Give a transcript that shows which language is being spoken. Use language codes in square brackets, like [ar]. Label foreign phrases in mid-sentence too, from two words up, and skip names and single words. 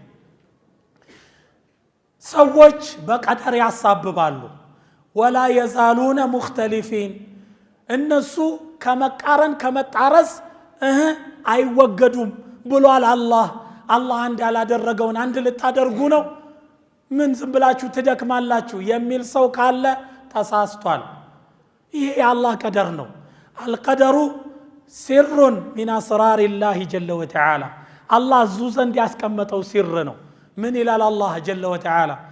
[am] ሰዎች በቀደር ያሳብባሉ [ar] ولا يزالون مختلفين [am] እነሱ ከመቃረን ከመጣረስ አይወገዱም ብሏል አላህ አንድ ያላደረገውን አንድ ልታደርጉ ነው ምን ዝም ብላችሁ ትደክማላችሁ የሚል ሰው ካለ ተሳስቷል ይሄ የአላህ ቀደር ነው። [ar] القدر سر من أسرار الله جل وتعالى [am] አላህ እዙ ዘንድ ያስቀመጠው ሲር ነው። ምን ይላል አላህ [ar] جل وتعالى?